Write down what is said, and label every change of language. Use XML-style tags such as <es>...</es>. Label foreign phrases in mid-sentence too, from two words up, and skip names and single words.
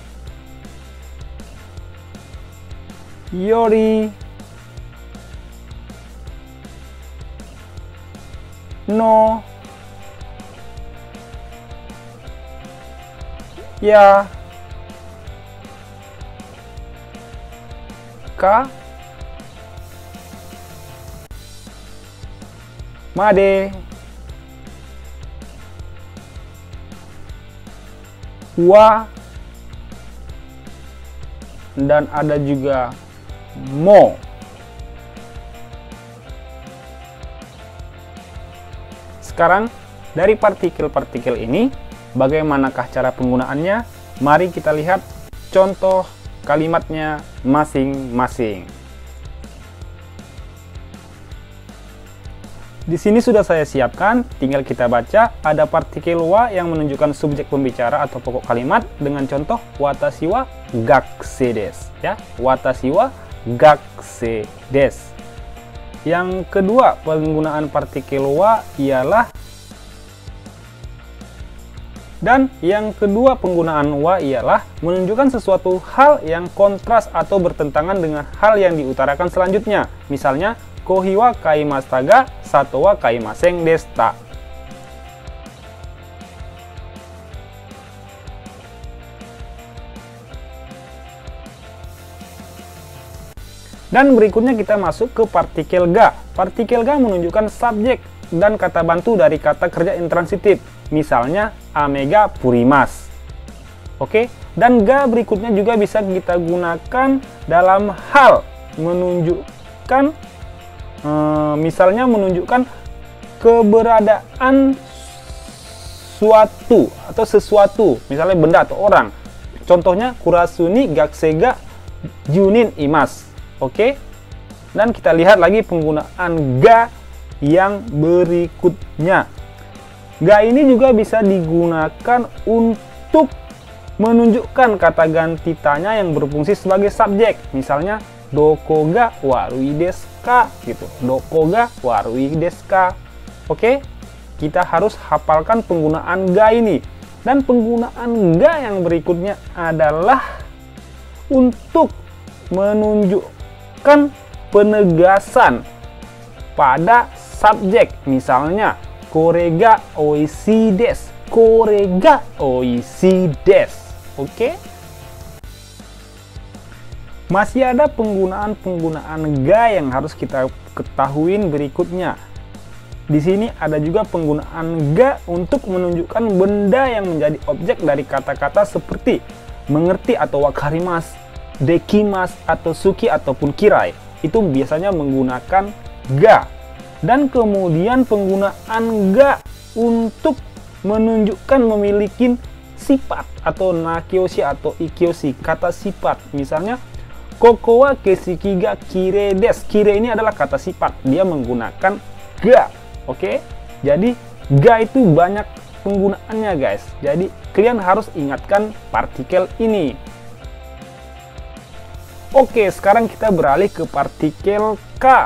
<ja>より、の、や, か、まで、は,</ja> <id>dan ada juga mo. Sekarang, dari partikel-partikel ini, bagaimanakah cara penggunaannya? Mari kita lihat contoh kalimatnya masing-masing. Di sini sudah saya siapkan, tinggal kita baca. Ada partikel wa yang menunjukkan subjek pembicara atau pokok kalimat dengan contoh</id> <ja>私は学生です,</ja> <id>ya.</id> <ja>私は学生です.</ja> <id>Yang kedua, penggunaan partikel wa ialah menunjukkan sesuatu hal yang kontras atau bertentangan dengan hal yang diutarakan selanjutnya. Misalnya,</id> <ja>コーヒーは買いましたが砂糖は買いませんでした.</ja> <id>Dan berikutnya kita masuk ke partikel ga. Partikel ga menunjukkan subjek dan kata bantu dari kata kerja intransitif. Misalnya,</id> <ja>雨が降ります.</ja> <id>Oke, dan ga berikutnya juga bisa kita gunakan dalam hal menunjukkan, misalnya menunjukkan keberadaan suatu atau sesuatu, misalnya benda atau orang.</id> <ja>Contohnya, クラスに学生が十人います.</ja> <id>Oke, dan kita lihat lagi penggunaan ga yang berikutnya. Ga ini juga bisa digunakan untuk menunjukkan kata ganti tanya yang berfungsi sebagai subjek. Misalnya,</id> <ja>どこが悪いですか, gitu. どこが悪いですか.</ja> <id>Oke, kita harus hafalkan penggunaan ga ini. Dan penggunaan ga yang berikutnya adalah untuk menunjukkan penegasan pada subjek. Misalnya,</id> <ja>これがおいしいです、これがおいしいです.</ja> <id>Oke, masih ada penggunaan ga yang harus kita ketahui berikutnya. Di sini ada juga penggunaan ga untuk menunjukkan benda yang menjadi objek dari kata-kata seperti mengerti atau</id> <ja>わかります、できます,</ja> <id>atau suki ataupun kirai. Itu biasanya menggunakan ga. Dan kemudian penggunaan ga untuk menunjukkan memiliki sifat atau nakyoshi atau ikyoshi, kata sifat. Misalnya,</id> <ja>ここは景色がきれいです.</ja> <id>Kirei ini adalah kata sifat, dia menggunakan ga. Oke, jadi ga itu banyak penggunaannya guys. Jadi kalian harus ingatkan partikel ini. Oke, sekarang kita beralih ke partikel K.</id>